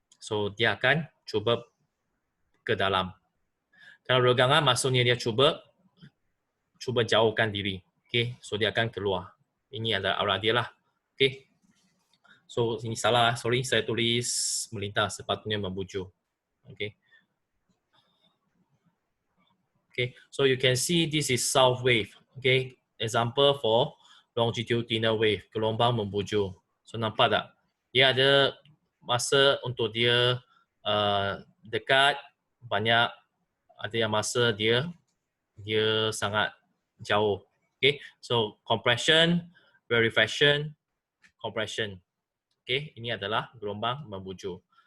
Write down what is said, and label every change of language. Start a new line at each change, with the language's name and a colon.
Malay: So dia akan cuba ke dalam. Kalau regangan maksudnya dia cuba jauhkan diri. Okay, so dia akan keluar. Ini adalah arah dia lah. Okay. So ini salah, sorry, saya tulis melintas, sepatutnya membujur. Okay.
English: Okay, so you can see this is south wave. Okay, example for longitudinal wave,
Malay: gelombang membujur.
English: So
Malay: nampak tak? Dia ada masa untuk dia dekat, banyak, ada yang masa dia sangat jauh.
English: Okay, so compression, rarefaction, compression.
Malay: Okay, ini adalah gelombang membujur.